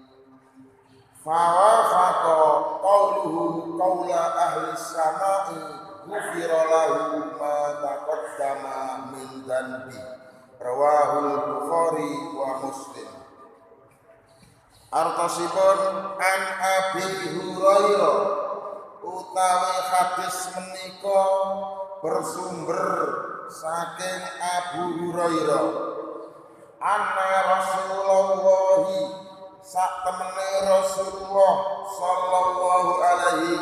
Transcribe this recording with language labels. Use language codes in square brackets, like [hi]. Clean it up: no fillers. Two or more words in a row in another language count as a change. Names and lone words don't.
[ar] فوافق قوله قول أهل السماء غفر له ما تقدم من ذنبه. رواه البخاري ومسلم. [jv] Artosipun [ar] عن أبي هريرة [jv] utawi hadis menika bersumber saking Abu Hurairah [ar] أن رسول الله [jv] sak temene Rasulullah [ar] صلى الله عليه